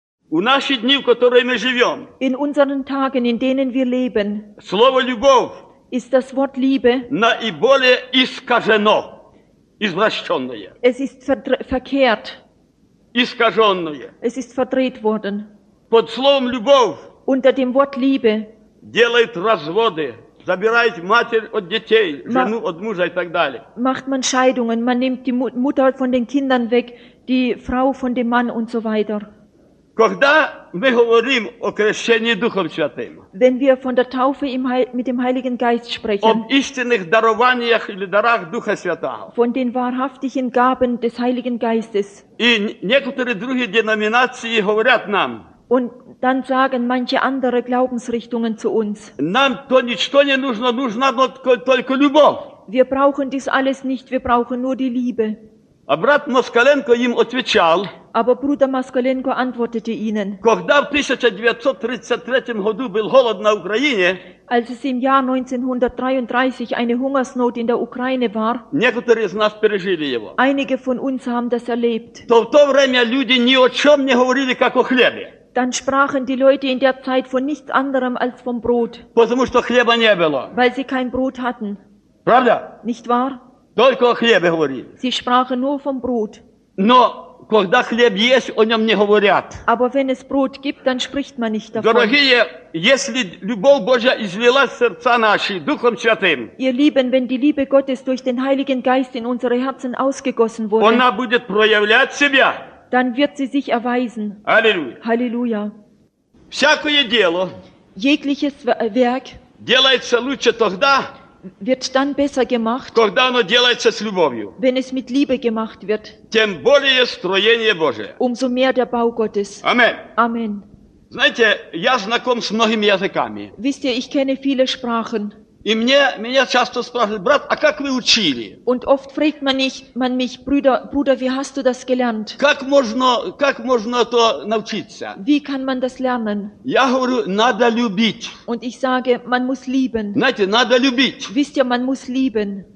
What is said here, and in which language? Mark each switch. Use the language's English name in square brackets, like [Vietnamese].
[Russian] У наші дні, в которые ми живем. [German] In unseren Tagen, in denen wir leben. [Russian] Слово любов. [German] Ist das Wort Liebe. [Russian] Наиболее искажено. Извращенное. [German] Es ist verkehrt. [Russian] Искаженное. [German] Es ist verdreht worden. [Russian] Под словом любов. [German] Unter dem Wort Liebe. [Russian] Делает разводы. Забирает матерь от детей, жену от мужа и так далее. [German] Macht man Scheidungen, man nimmt die Mutter von den Kindern weg, die Frau von dem Mann und so weiter. [Ukrainian] Когда ми говоримо о крещенні Духом Святим? [German] Wenn wir von der Taufe mit dem Heiligen Geist sprechen. [Ukrainian] Об істинних даруваннях или дарах Духа Святого. [German] Von den wahrhaftigen Gaben des Heiligen Geistes. [Ukrainian] І некоторі другі деномінації говорять нам. [German] Und dann sagen manche andere Glaubensrichtungen zu uns. [Ukrainian] Нам то нічто не нужно, нужна только любов. [German] Wir brauchen dies alles nicht, wir brauchen nur die Liebe. [Ukrainian] А брат Москаленко їм отвечав. [German] Aber Bruder Maskolenko antwortete ihnen. [Ukrainian] Когда в 1933 году був голод на Україні. [German] Als es im Jahr 1933 eine Hungersnot in der Ukraine war. [Ukrainian] Некоторі з нас пережили його. [German] Einige von uns haben das erlebt. [Ukrainian] То в то время люди ні о чому не говорили, як о хлібі. [German] Dann sprachen die Leute in der Zeit von nichts anderem als vom Brot. [Ukrainian] Потому що хліба не було. [German] Weil sie kein Brot hatten. [Russian] Правда? [German] Nicht wahr? [Russian] Только о хлібі говорили. [German] Sie sprachen nur vom Brot. [Russian] Но когда хліб є, о ньому не говорять. [German] Aber wenn es Brot gibt, dann spricht man nicht davon. [Russian] Дорогие, если любов Божа излилась в серця наші Духом Святим. [German] Ihr Lieben, wenn die Liebe Gottes durch den Heiligen Geist in unsere Herzen ausgegossen wurde. [Ukrainian] Вона буде проявляти себе. [German] Dann wird sie sich erweisen. Halleluja. Halleluja. [Russian] Всякое дело. [German] Jegliches Werk. [Russian] Делается лучше тогда. [German] Wird dann besser gemacht. [Russian] Когда оно делается с любовью. [German] Wenn es mit Liebe gemacht wird. [Russian] Тем более строение Божие. [German] Umso mehr der Bau Gottes. Amen. Amen. [Russian] Знаете, я знаком с многими языками. [German] Wisst ihr, ich kenne viele Sprachen. [Russian] И меня часто спрашивают, брат, а как вы учили? [German] Und oft fragt man mich, Bruder, wie hast du das gelernt? [Russian] Как можно то научиться? [German] Wie kann man das lernen? [Russian] Я говорю, надо любить. [German] Und ich sage, man muss lieben. [Russian] Знаете, надо любить. [German] Wisst ihr, man muss lieben.